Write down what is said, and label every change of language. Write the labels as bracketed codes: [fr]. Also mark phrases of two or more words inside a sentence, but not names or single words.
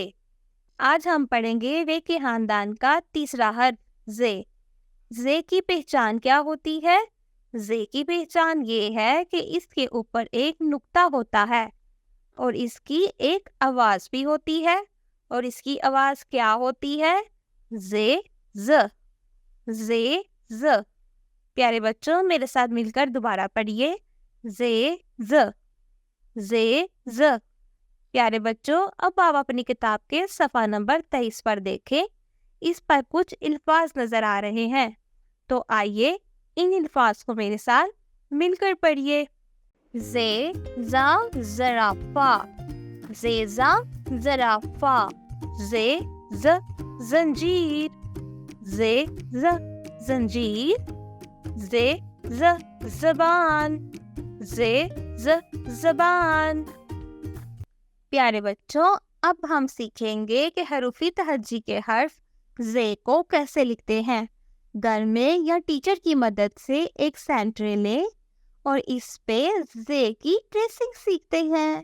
[ur] آج ہم پڑھیں گے وے کے خاندان کا تیسرا حرف زے۔ زے کی پہچان کیا ہوتی ہے؟ زے کی پہچان یہ ہے کہ اس کے اوپر ایک نقطہ ہوتا ہے اور اس کی ایک آواز بھی ہوتی ہے، اور اس کی آواز کیا ہوتی ہے؟ زے ز، زے ز۔ پیارے بچوں، میرے ساتھ مل کر دوبارہ پڑھیے، زے ز، زے ز۔ پیارے بچوں، اب آپ اپنی کتاب کے صفحہ نمبر 23 پر دیکھیں۔ اس پر کچھ الفاظ نظر آ رہے ہیں، تو آئیے ان الفاظ کو میرے ساتھ مل کر پڑھیے۔ زے زا زرافہ، زیزا زرافہ، زے ز زنجیر، زے ز زنجیر، زے ز زبان، زے ز زبان۔ پیارے بچوں، اب ہم سیکھیں گے کہ حروفی تہجی کے حرف زے کو کیسے لکھتے ہیں۔ گھر میں یا ٹیچر کی مدد سے ایک سینٹرے لیں اور اس پہ زے کی ٹریسنگ سیکھتے ہیں۔